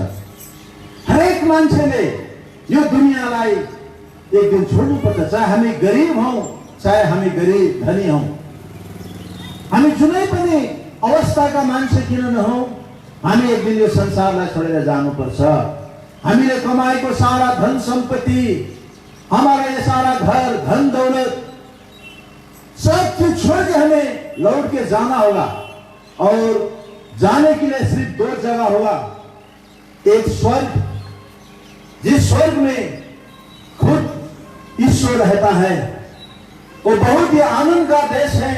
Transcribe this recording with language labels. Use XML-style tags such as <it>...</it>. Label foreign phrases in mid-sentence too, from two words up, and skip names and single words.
<ne>हरेक मान्छेले यो दुनियाँलाई एक दिन छोड्नुपर्छ। चाहे हामी गरिब हौं, चाहे हामी गरीब धनी हौं, हामी जुनै पनि अवस्थाका मान्छे किन नहौं, हामी एक दिन यो संसारलाई छोडेर जानुपर्छ। हामीले कमाएको सारा धन सम्पत्ति,</ne> <hi>हमारा ये सारा घर, धन दौलत, सब कुछ छोड़ के हमें लौट के जाना होगा। और जाने के लिए सिर्फ 2 जगह होगा। एक स्वर्ग, जिस स्वर्ग में खुद ईश्वर रहता है, वो बहुत ही आनंद का देश है।</hi>